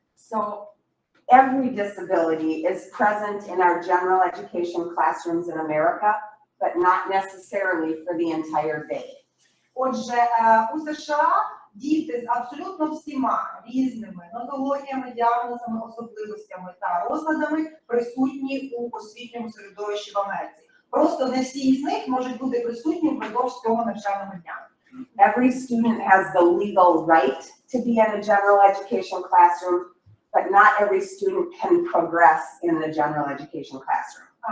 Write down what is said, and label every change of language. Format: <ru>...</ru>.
<en>So every disability is present in our general education classrooms in America, but not necessarily for the entire day.</en> <uk>Отже, у США діти з абсолютно всіма різними нозологіями, діагнозами, особливостями та розладами присутні у освітньому середовищі в Америці. Просто не всі з них можуть бути присутні впродовж цього навчального дня.</uk> <en>Every student has the legal right to be in a general education classroom, but not every student can progress in the general education classroom.</en>